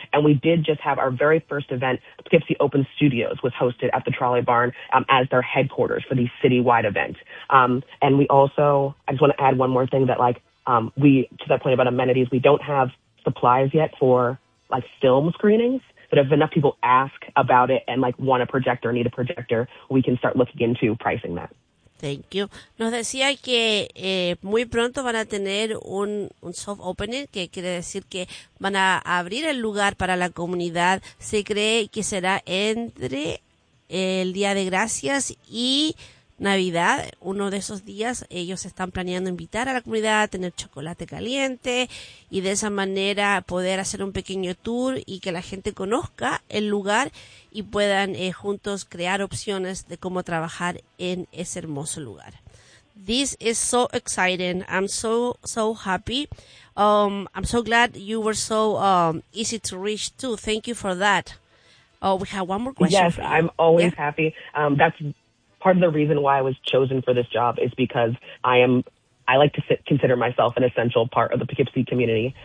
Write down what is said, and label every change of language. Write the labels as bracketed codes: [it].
[en] And we did just have our very first event, Poughkeepsie Open Studios, was hosted at the Trolley Barn as their headquarters for the citywide event. And we also, I just want to add one more thing that, like, We, to that point about amenities, we don't have supplies yet for like film screenings. But if enough people ask about it and like want a projector or need a projector, we can start looking into pricing that. Thank you. [es] Nos decía que muy pronto van a tener un soft opening, que quiere decir que van a abrir el lugar para la comunidad. Se cree que será entre el Día de Gracias y Navidad, uno de esos días. Ellos están planeando invitar a la comunidad a tener chocolate caliente y de esa manera poder hacer un pequeño tour y que la gente conozca el lugar y puedan juntos crear opciones de cómo trabajar en ese hermoso lugar. [en] This is so exciting. I'm so happy. I'm so glad you were so easy to reach too. Thank you for that. Oh, we have one more question. Yes, I'm always happy. That's part of the reason why I was chosen for this job is because I like to consider myself an essential part of the Poughkeepsie community.